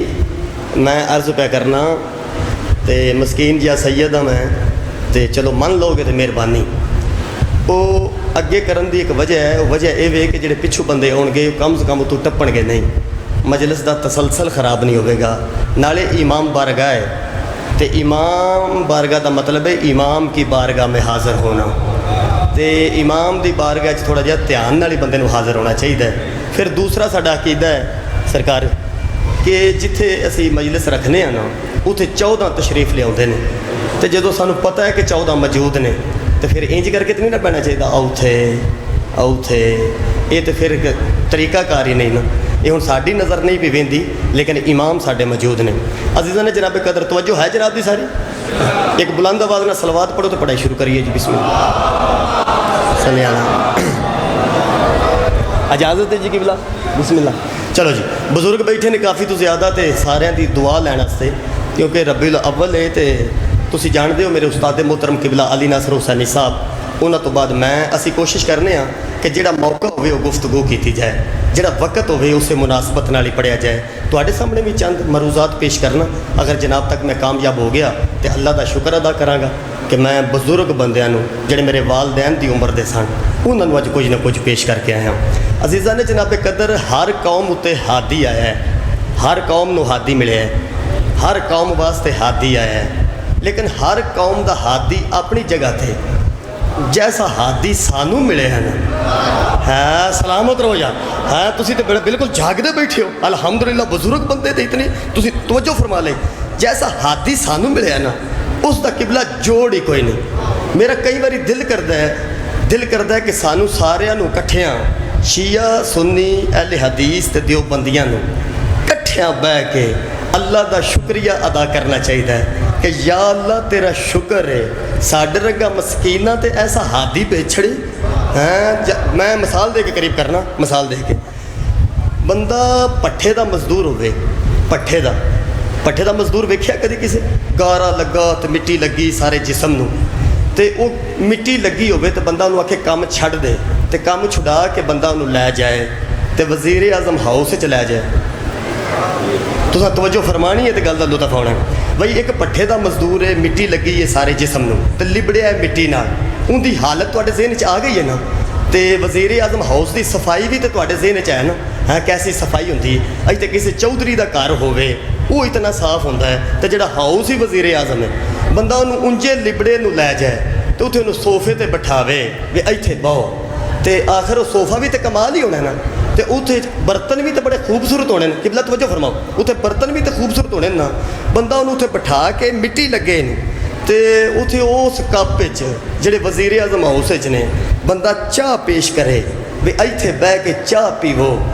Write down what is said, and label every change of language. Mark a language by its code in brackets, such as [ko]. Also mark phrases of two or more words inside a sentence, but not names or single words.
[pa] میں عرض پہ کرنا تے مسکین جا سید ہاں میں تے چلو من لو گے تو مہربانی. وہ اگے کرن دی ایک وجہ ہے، وہ وجہ یہ وے کہ جڑے پچھو بندے ہون گے کم سے کم اتوں ٹپن گے نہیں. مجلس دا تسلسل خراب نہیں ہوئے گا. نالے امام بارگاہ ہے تے امام بارگاہ دا مطلب ہے [ur] امام کی بارگاہ میں حاضر ہونا. [pa] تے امام دی بارگاہ چ تھوڑا جہا دھیان نال ہی بندے نو حاضر ہونا چاہیے. پھر دوسرا ساڈا عقیدہ ہے سرکار کہ جتھے اسی مجلس رکھنے ہیں نا اتھے 14 [ur] تشریف لے آتے ہیں. [pa] تو جدو سانو پتہ ہے کہ 14 موجود نے تو پھر انج کر کے تو نہیں نہ بہنا چاہیے آؤ تھے. یہ تو پھر طریقہ کار ہی نہیں نا. یہ ہوں ساری نظر نہیں پی ویندی لیکن امام ساڈے موجود نے. عزیزاں نے جناب قدر توجہ ہے جناب دی ساری. ایک بلند آواز نہ صلوات پڑھو تو پڑھائی شروع کریے جی. [ar] بسم اللہ صلی اللہ. [pa] اجازت ہے جی قبلہ؟ [ar] بسم اللہ. [pa] چلو جی بزرگ بیٹھے نے کافی تو زیادہ تے سارے دی دعا لین واسطے، کیونکہ ربیع الاول ہے تے تسی جانتے ہو میرے استاد محترم قبلہ علی ناصر حسینی صاحب. انہوں تو بعد میں اسی کوشش کرنے ہاں کہ جڑا موقع ہوئے وہ گفتگو کیتی جائے، جڑا وقت ہوئے اسے مناسبت نال ہی پڑھیا جائے. تواڈے سامنے بھی چند مروزات پیش کرنا. اگر جناب تک میں کامیاب ہو گیا تو اللہ دا شکر ادا کراں گا کہ میں بزرگ بندیاں نو جڑے میرے والدین دی عمر دے سن انہاں نو اج کچھ نہ کچھ پیش کر کے آیا ہاں. عزیزاں نے جناب قدر ہر قوم اتے ہادی آیا ہے، ہر قوم نو ہادی ملیا ہے، ہر قوم واسطے ہادی آیا ہے. لیکن ہر قوم دا ہادی اپنی جگہ تھے. جیسا ہادی سانو ملے ہیں نا ہے سلامت رہو یار. ہے تسی تو بالکل جاگدے بیٹھے ہو. الحمدللہ بزرگ بندے تھے اتنے. تسی توجہ فرما لے. جیسا ہادی سانو ملے ہے نا اس دا قبلہ جوڑ ہی کوئی نہیں. میرا کئی باری دل کردا ہے کہ سانو سارے نو کٹھیاں شیعہ سنی اہل حدیث تے دیوبندیاں نو کٹھیاں بہ کے اللہ دا شکریہ ادا کرنا چاہیے کہ یا اللہ تیرا شکر ہے ساڈے رنگا مسکینہ تے ایسا ہادی بھیج چھڑی. میں مثال دے کے قریب کرنا. مثال دے کے بندہ پٹھے دا مزدور ہوئے، پٹھے دا مزدور ویکھیا کدی کسے؟ گارا لگا تے مٹی لگی سارے جسم نو تے وہ مٹی لگی ہوئے تے بندہ انہوں آکھے کام چھڑ دے تے کام چھڑا کے بندہ انہوں لے جائے تے وزیر اعظم ہاؤس چ لے جائے. تو توجہ فرمانی ہے تے گل دا لطف ہونا ہے. بھائی ایک پٹھے دا مزدور ہے، مٹی لگی ہے سارے جسم نو تے لبڑیا ہے مٹی نال. ان دی حالت تواڈے ذہن چ آ گئی ہے نا. تے وزیر اعظم ہاؤس دی صفائی بھی تے تواڈے ذہن چ ہے نا. ہاں کیسی صفائی ہوندی ہے. اج تے کسی چودھری دا گھر ہووے وہ اتنا صاف ہوندا ہے تے جڑا ہاؤس ہی وزیر اعظم ہے بندہ انہوں انجے لبڑے نو لے جائے تو اتنے انہوں صوفے تے بٹھاوے وی ایتھے بہو تے آخر وہ صوفہ بھی تے کمال ہی ہونا ہے نا، تے اتنے برتن بھی تے بڑے خوبصورت ہونے، قبلہ توجہ فرماؤ، اتنے برتن بھی تے خوبصورت ہونے نا، بندہ انہوں اتنے بٹھا کے مٹی لگے تے اتنے اس کپ جڑے وزیر اعظم ہاؤس نے بندہ چاہ پیش کرے بھی ایتھے بہ کے چاہ پیو.